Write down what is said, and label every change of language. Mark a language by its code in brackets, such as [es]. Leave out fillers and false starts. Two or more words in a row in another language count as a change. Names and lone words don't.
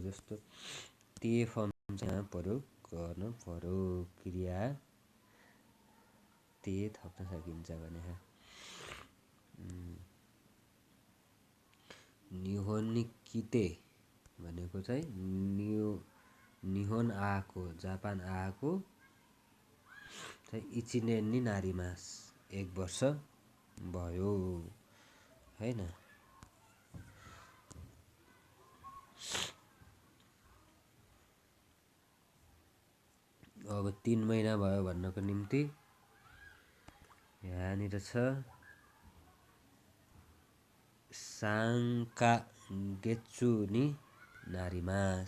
[ne] जस्तो [en] te form [ne] चाहिँ प्रयोग गर्न पर्यो, क्रिया ते थप्न सकिन्छ भने। [ja] 日本に来て [ne] भनेको चाहिँ निहोन आएको, जापान आएको चाहिँ [ja] 1 年になります, [ne] 1 वर्ष भयो हैन। अब 3 महिना भयो भन्नको निम्ति यहाँनिर छ [ja] 三か月になります.